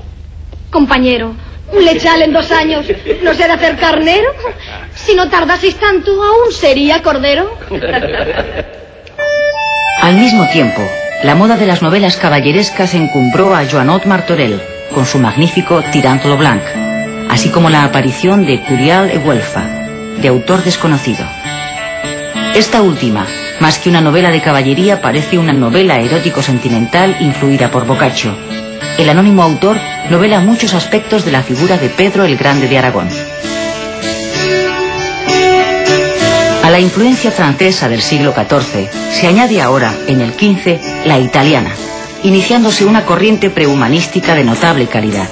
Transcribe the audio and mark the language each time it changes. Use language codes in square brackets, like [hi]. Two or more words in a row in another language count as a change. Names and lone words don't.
[es] Compañero, un lechal en 2 años no se ha de hacer carnero. Si no tardaseis tanto, aún sería cordero. Al mismo tiempo, la moda de las novelas caballerescas encumbró a Joanot Martorell con su magnífico Tirant lo Blanc, así como la aparición de Curial e Güelfa, de autor desconocido. Esta última, más que una novela de caballería, parece una novela erótico-sentimental influida por Boccaccio. El anónimo autor novela muchos aspectos de la figura de Pedro el Grande de Aragón. A la influencia francesa del siglo XIV se añade ahora, en el XV, la italiana, iniciándose una corriente prehumanística de notable calidad.